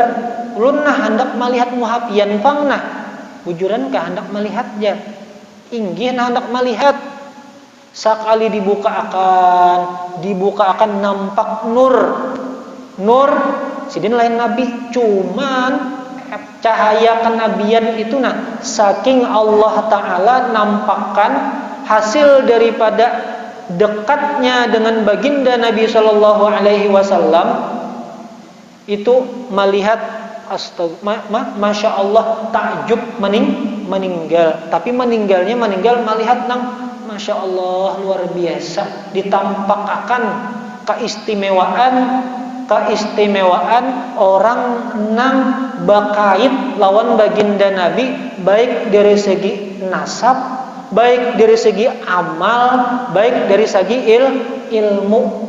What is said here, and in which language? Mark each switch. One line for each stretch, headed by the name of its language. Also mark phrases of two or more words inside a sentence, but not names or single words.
Banjar: Ulun hendak melihat muha pian pang bujuran kah hendak melihat ja? Inggih hendak melihat. Sekali dibuka akan nampak nur Sidin lain nabi, cuman
Indonesian: cahaya kenabian itu saking Allah Ta'ala nampakkan hasil daripada dekatnya dengan baginda Nabi
Arabic: Sallallahu Alaihi Wasallam
Indonesian: itu melihat
Arabic: Masya Allah
Indonesian: takjub meninggal, tapi meninggal melihat
Arabic: Masya Allah
Indonesian: luar biasa, ditampakkan keistimewaan orang nang bakait lawan baginda Nabi, baik dari segi nasab, baik dari segi amal, baik dari segi ilmu.